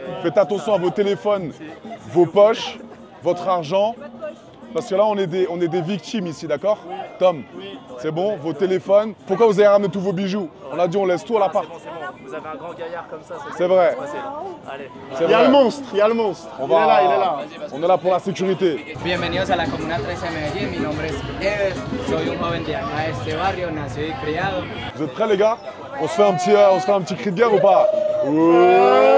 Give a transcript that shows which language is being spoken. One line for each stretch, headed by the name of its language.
French: Faites attention à vos téléphones, vos poches, votre argent. Parce que là, on est des victimes ici, d'accord? Tom, c'est bon? Vos téléphones. Pourquoi vous avez ramené tous vos bijoux? On a dit on laisse tout à l'appart. Vous avez un grand gaillard comme ça, C'est vrai. Allez. Il y a le monstre, il y a le monstre. Il est là, il est là. On est là pour la sécurité.
Spanish: Bienvenidos a la Comuna 13 de Medellín, mi nombre es Eder, soy un joven de acá de este barrio, nacido y criado.
French: Vous êtes prêts les gars? On se fait un petit cri de guerre ou pas? Ouais.